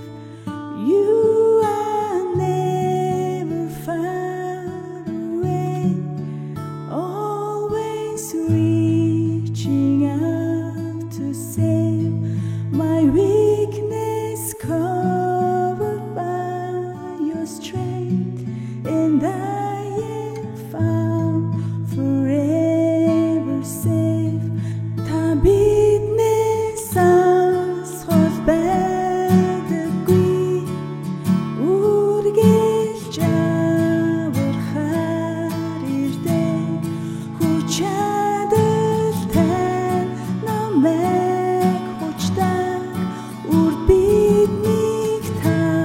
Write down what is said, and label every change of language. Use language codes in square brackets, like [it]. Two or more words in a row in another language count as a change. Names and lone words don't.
[en] You are never far away, always reaching out to save my weakness, covered by your strength, and I am found forever safe. [mn] Ta биднээс хол байдаггүй үргэлж аврахаар ирдэг хүч чадал тань намайг хүчтэй урд биднийг та